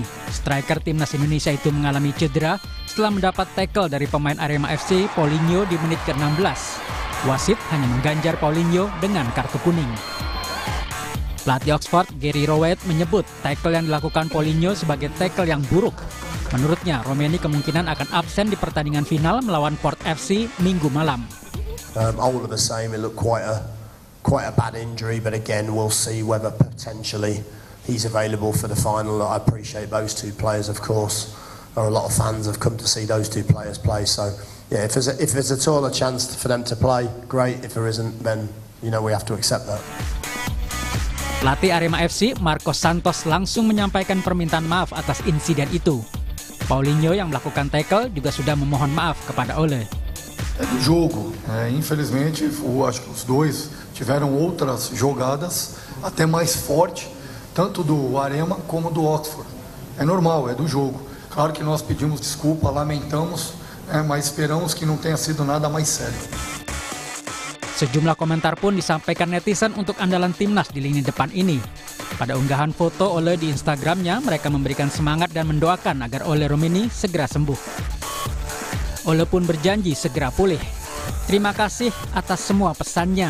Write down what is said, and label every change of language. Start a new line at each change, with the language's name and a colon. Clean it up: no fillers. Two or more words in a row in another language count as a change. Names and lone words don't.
Indonesian: Striker timnas Indonesia itu mengalami cedera setelah mendapat tackle dari pemain Arema FC Paulinho di menit ke-16. Wasit hanya mengganjar Paulinho dengan kartu kuning. Pelatih Oxford, Gary Rowett, menyebut tackle yang dilakukan Paulinho sebagai tackle yang buruk. Menurutnya, Romeni kemungkinan akan absen di pertandingan final melawan Port FC Minggu malam.
English: All of the same, it looked quite a bad injury, but again, we'll see whether potentially he's available for the final. I appreciate those two players, of course. A lot of fans have come to see those two players play, so yeah, if there's at all a chance for them to play, great. If there isn't, then we have to accept that.
Indonesian: Pelatih Arema FC, Marcos Santos, langsung menyampaikan permintaan maaf atas insiden itu. Paulinho yang melakukan tackle juga sudah memohon maaf kepada Ole.
Portuguese: Do jogo, infelizmente, acho que os dois tiveram outras jogadas até mais forte, tanto do Arema como do Oxford. É normal, é do jogo. Claro que nós pedimos desculpa, lamentamos, mas esperamos que não tenha sido nada mais sério.
Indonesian: Sejumlah komentar pun disampaikan netizen untuk andalan timnas di lini depan ini. Pada unggahan foto Ole di Instagramnya, mereka memberikan semangat dan mendoakan agar Ole Romeni segera sembuh. Ole pun berjanji segera pulih. Terima kasih atas semua pesannya.